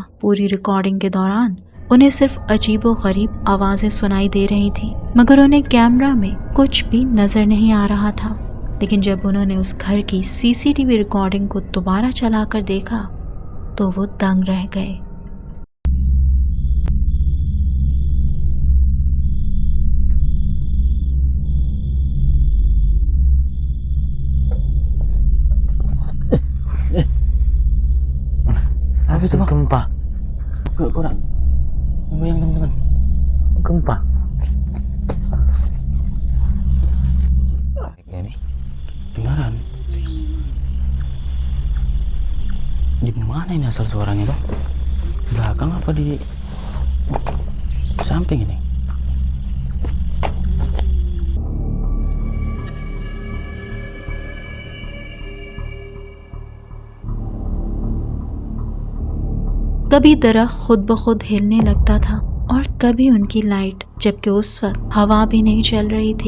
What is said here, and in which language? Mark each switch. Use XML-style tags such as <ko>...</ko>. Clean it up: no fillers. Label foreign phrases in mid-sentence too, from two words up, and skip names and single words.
<hi>पूरी रिकॉर्डिंग के दौरान उन्हें सिर्फ अजीबो गरीब आवाजें सुनाई दे रही थी, मगर उन्हें कैमरा में कुछ भी नजर नहीं आ रहा था। लेकिन जब उन्होंने उस घर की सीसीटीवी रिकॉर्डिंग को दोबारा चलाकर देखा तो वो दंग रह गए।</hi> <id>Apa itu bang? Gempa. Kurang. Bayang teman-teman. Gempa. Ini beneran. Di mana ini asal suaranya bang? Belakang apa di samping ini?</id> <hi>कभी दरख्त खुद ब खुद हिलने लगता था और कभी उनकी लाइट, जबकि उस वक्त हवा भी नहीं चल रही थी।</hi>